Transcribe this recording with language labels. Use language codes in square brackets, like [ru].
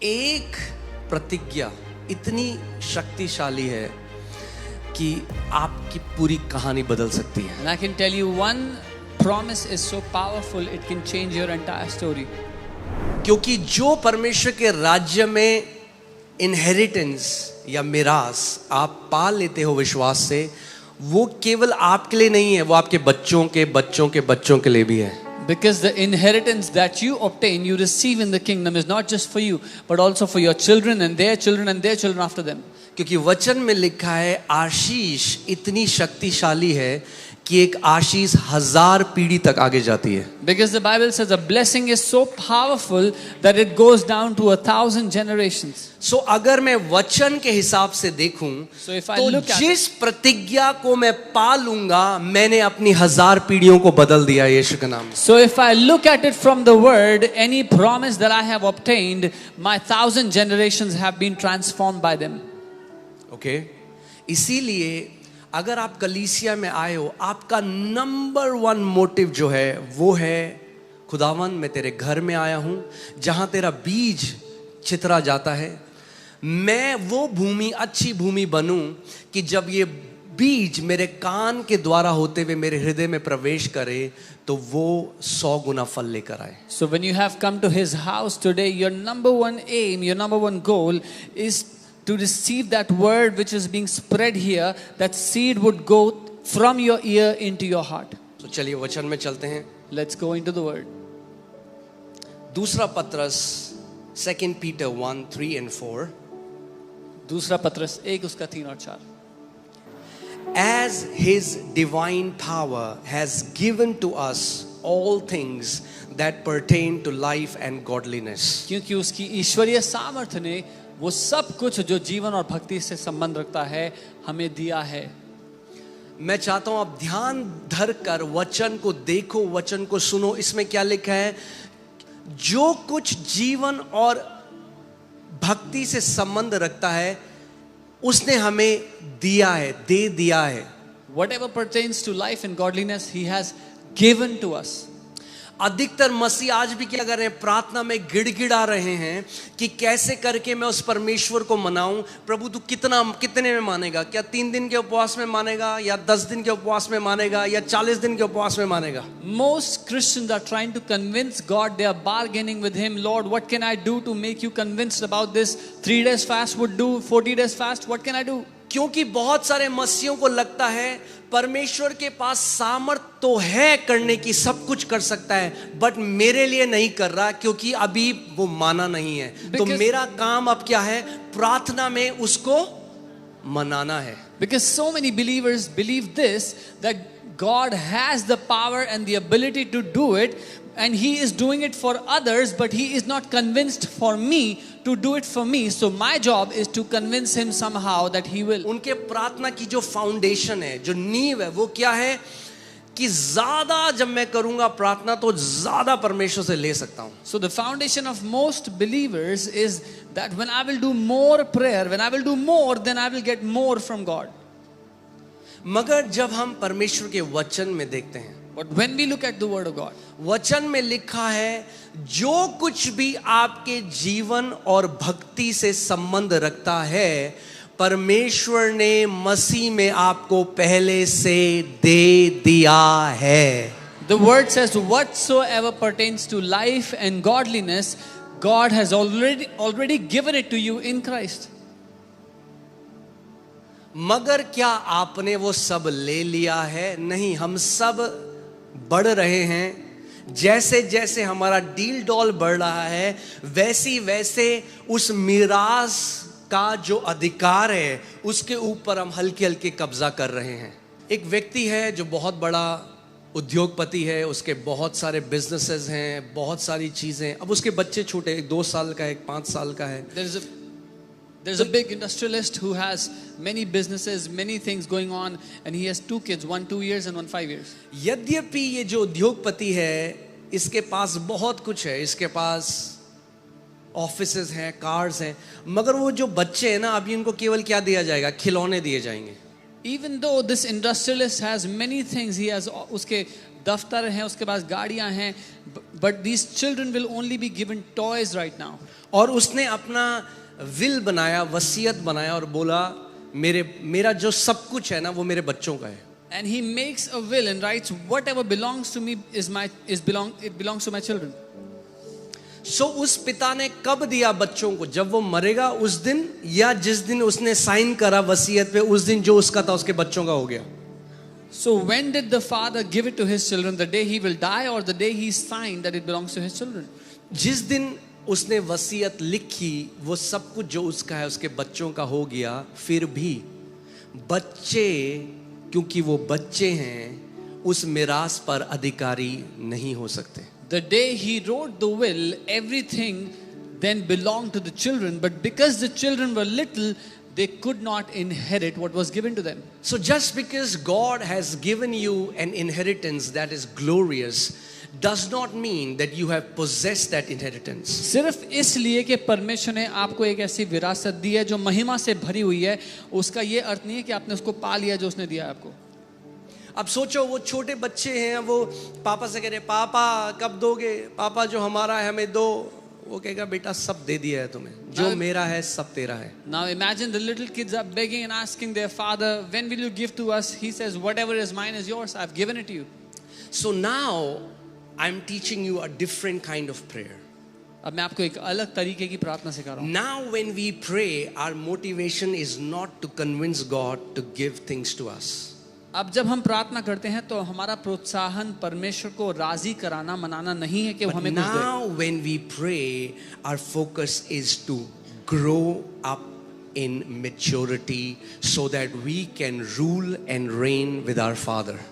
[hi] एक प्रतिज्ञा इतनी शक्तिशाली है कि आपकी पूरी कहानी बदल सकती है. [en] And I can tell you one promise is so powerful it can change your entire story. [hi] क्योंकि जो परमेश्वर के राज्य में इनहेरिटेंस या मिरास आप पा लेते हो विश्वास से, वो केवल आपके लिए नहीं है, वो आपके बच्चों के बच्चों के बच्चों के लिए भी है. [en] Because the inheritance that you obtain, you receive in the kingdom is not just for you, but also for your children and their children and their children after them. [hi] क्योंकि वचन में लिखा है आशीष इतनी शक्तिशाली है कि एक आशीष 1000 पीढ़ी तक आगे जाती है. [en] Because the Bible says a blessing is so powerful that it goes down to 1000 generations. [hi] So अगर मैं वचन के हिसाब से देखूं, [en] So if I [hi] तो [en] look at [hi] जिस प्रतिज्ञा को मैं पा लूंगा, मैंने अपनी 1000 पीढ़ियों को बदल दिया यीशु के नाम में. [en] So if I look at it from the word, any promise that I have obtained, my 1000 generations have been transformed by them. [hi] Okay इसीलिए अगर आप कलीसिया में आए हो, आपका नंबर 1 मोटिव जो है वो है खुदावन मैं तेरे घर में आया हूं जहां तेरा बीज चितरा जाता है. मैं वो भूमि अच्छी भूमि बनूं कि जब ये बीज मेरे कान के द्वारा होते हुए मेरे हृदय में प्रवेश करे तो वो 100 गुना फल लेकर आए. [en] So when you have come to his house today, your number one aim, your number one goal is to receive that word which is being spread here, that seed would go from your ear into your heart. [hi] तो चलिए वचन में चलते हैं. [en] Let's go into the word. [hi] दूसरा पत्रस [en] 2 Peter 1:3 and 4. [hi] दूसरा पत्रस 1 उसका 3 और 4. [en] As his divine power has given to us all things that pertain to life and godliness. [hi] क्योंकि उसकी ईश्वरीय सामर्थ्य ने वो सब कुछ जो जीवन और भक्ति से संबंध रखता है हमें दिया है. मैं चाहता हूं आप ध्यान धर कर वचन को देखो, वचन को सुनो. इसमें क्या लिखा है? जो कुछ जीवन और भक्ति से संबंध रखता है उसने हमें दिया है, दे दिया है. [en] Whatever pertains to life and godliness, he has given to us. [hi] अधिकतर मसीह आज भी क्या कर रहे हैं? प्रार्थना में गिड़गिड़ा रहे हैं कि कैसे करके मैं उस परमेश्वर को मनाऊं. प्रभु तू कितने में मानेगा? क्या 3 दिन के उपवास में मानेगा, या 10 दिन के उपवास में मानेगा, या 40 दिन के उपवास में मानेगा? [en] Most Christians are trying to convince God. They are bargaining with him. Lord, what can I do to make you convinced about this? 3 days fast would do, 40 days fast, what can I do? [hi] क्योंकि बहुत सारे मसीहों को लगता है परमेश्वर के पास सामर्थ तो है करने की, सब कुछ कर सकता है, बट मेरे लिए नहीं कर रहा क्योंकि अभी वो माना नहीं है. तो मेरा काम अब क्या है? प्रार्थना में उसको मनाना है. [en] Because so many believers believe this, that God has the power and the ability to do it, and he is doing it for others, but he is not convinced for me to do it for me. So my job is to convince him somehow that he will. [hi] उनके प्रार्थना की जो foundation है, जो नींव है, वो क्या है कि ज्यादा जब मैं करूंगा प्रार्थना तो ज्यादा परमेश्वर से ले सकता हूं. [en] So the foundation of most believers is that when I will do more prayer, when I will do more, then I will get more from God. [hi] मगर जब हम परमेश्वर के वचन में देखते हैं, [en] But when we look at the word of God, [hi] वचन में लिखा है जो कुछ भी आपके जीवन और भक्ति से संबंध रखता है परमेश्वर ने मसीह में आपको पहले से दे दिया है. [en] the word says whatsoever pertains to life and godliness, God has already given it to you in Christ. [hi] मगर क्या आपने वो सब ले लिया है? नहीं. हम सब बढ़ रहे हैं. जैसे जैसे हमारा डील डॉल बढ़ रहा है वैसी वैसे उस मिरास का जो अधिकार है उसके ऊपर हम हल्के हल्के कब्जा कर रहे हैं. एक व्यक्ति है जो बहुत बड़ा उद्योगपति है, उसके बहुत सारे बिजनेसेस हैं, बहुत सारी चीजें. अब उसके बच्चे छोटे, एक 2 साल का है, एक 5 साल का है. [en] There's a big industrialist who has many businesses, many things going on, and he has 2 kids, one 2 years and one 5 years. [hi] यद्यपि ये जो उद्योगपति है इसके पास बहुत कुछ है, इसके पास ऑफिसेज हैं, कार्स हैं, मगर वो जो बच्चे हैं ना, अभी उनको केवल क्या दिया जाएगा? खिलौने दिए जाएंगे. [en] Even though this industrialist has many things, he has [hi] उसके दफ्तर हैं, उसके पास गाड़ियां हैं, [en] but these children will only be given toys right now. [hi] और उसने अपना विल बनाया, वसीयत बनाया और बोला मेरा जो सब कुछ है ना वो मेरे बच्चों का है. [en] And he makes a will and writes, whatever belongs to me it belongs to my children. [hi] सो उस पिता ने कब दिया बच्चों को? जब वो मरेगा उस दिन, या जिस दिन उसने साइन करा वसीयत पे, उस दिन जो उसका था उसके बच्चों का हो गया. [en] So when did the father give it to his children? The day he will die or the day he signed that it belongs to his children? [hi] जिस दिन उसने वसीयत लिखी वो सब कुछ जो उसका है उसके बच्चों का हो गया. फिर भी बच्चे, क्योंकि वो बच्चे हैं, उस मिरास पर अधिकारी नहीं हो सकते. [en] The day he wrote the will, everything then belonged to the children, but because the children were little, they could not inherit what was given to them. So just because God has given you an inheritance that is glorious does not mean that you have possessed that inheritance. [hi] सिर्फ इसलिए कि परमेश्वर ने आपको एक ऐसी विरासत दी है जो महिमा से भरी हुई है, उसका ये अर्थ नहीं है कि आपने उसको पा लिया जो उसने दिया है आपको. अब सोचो वो छोटे बच्चे हैं, वो पापा से कह रहे पापा कब दोगे, पापा जो हमारा है हमें दो. वो कहेगा बेटा सब दे दिया है तुम्हें, जो मेरा है सब तेरा है. [en] Now imagine the little kids are begging and asking their father, when will you give to us? He says, whatever is mine is yours, I've given it to you. So now I'm teaching you a different kind of prayer. [hi] अब मैं आपको एक अलग तरीके की प्रार्थना सिखा रहा हूँ. [en] Now when we pray, our motivation is not to convince God to give things to us. [hi] अब जब हम प्रार्थना करते हैं तो हमारा प्रोत्साहन परमेश्वर को राजी कराना, मनाना नहीं है कि वो हमें कुछ दे. [en] Now when we pray, our focus is to grow up in maturity so that we can rule and reign with our Father.